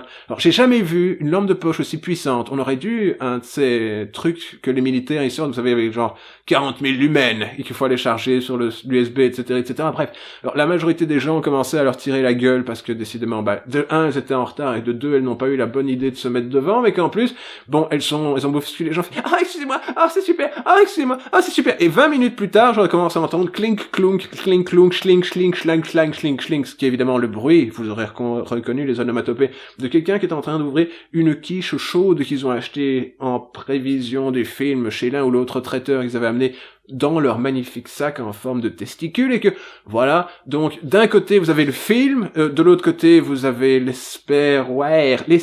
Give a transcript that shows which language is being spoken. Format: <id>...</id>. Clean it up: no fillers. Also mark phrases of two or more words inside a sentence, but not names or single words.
<fr>Alors j'ai jamais vu une lampe de poche aussi puissante. On aurait dû un de ces trucs que les militaires ils sortent, vous savez, avec genre 40 000 lumens, et qu'il faut aller charger sur l'USB, etc., etc. Bref, alors la majorité des gens ont commencé à leur tirer la gueule parce que décidément, de un, elles étaient en retard, et de deux, elles n'ont pas eu la bonne idée de se mettre devant, mais qu'en plus, bon, elles ont bousculé les gens. Excusez-moi, c'est super, excusez-moi, c'est super. Et 20 minutes plus tard, j'aurais commencé à entendre clink, clunk, clink, clunk, schlink, schlink, schlang, schlang, schlink, schlink, ce qui est évidemment le bruit, vous aurez reconnu les onomatopées, de quelqu'un qui est en train d'ouvrir une quiche chaude qu'ils ont achetée en prévision du film chez l'un ou l'autre traiteur qu'ils avaient amené dans leur magnifique sac en forme de testicule, et que, voilà, donc, d'un côté, vous avez le film, de l'autre côté, vous avez l'espéware,</fr>